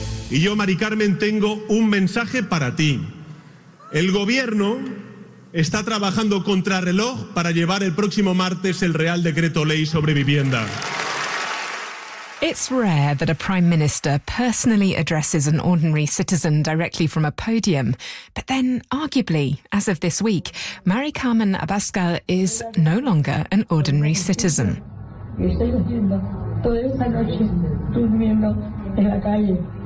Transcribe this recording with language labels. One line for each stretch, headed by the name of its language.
Spanish: Y yo, Mari Carmen, tengo un mensaje para ti. El gobierno está trabajando contrarreloj para llevar el próximo martes el Real Decreto Ley sobre vivienda.
English: It's rare that a prime minister personally addresses an ordinary citizen directly from a podium. But then, arguably, as of this week, Mari Carmen Abascal is no longer an ordinary citizen.
Spanish: Estoy haciendo toda esta noche durmiendo en la calle.